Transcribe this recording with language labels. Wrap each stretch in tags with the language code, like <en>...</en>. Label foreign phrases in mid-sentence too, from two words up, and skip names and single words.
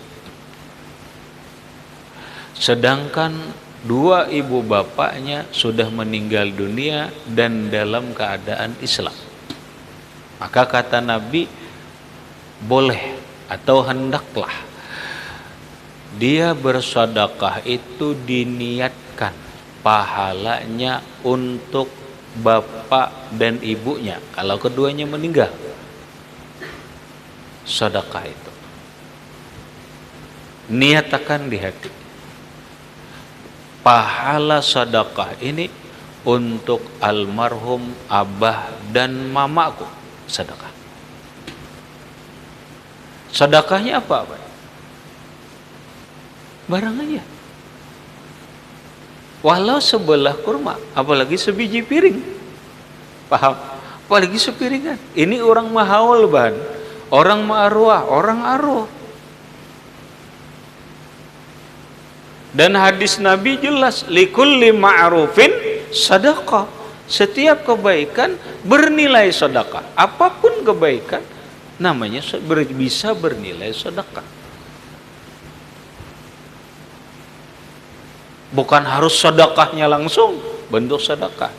<id>Sedangkan dua ibu bapaknya sudah meninggal dunia dan dalam keadaan Islam, maka kata Nabi, boleh atau hendaklah dia bersedekah itu diniatkan pahalanya untuk bapak dan ibunya kalau keduanya meninggal. Sedekah itu niatakan di hati, pahala sedekah ini untuk almarhum abah dan mamaku. Sedekah. Sedekahnya apa? Barang aja. Walau sebelah kurma, apalagi sebiji piring. Paham? Apalagi sepiringan. Ini orang mahaul bahan, orang ma'arwah, orang arwah. Dan hadis Nabi jelas,</id> <ar>لكل معروف صدقة.</ar> <id>Setiap kebaikan bernilai sedekah. Apapun kebaikan namanya bisa bernilai sedekah. Bukan harus sedekahnya langsung bentuk sedekah.</id>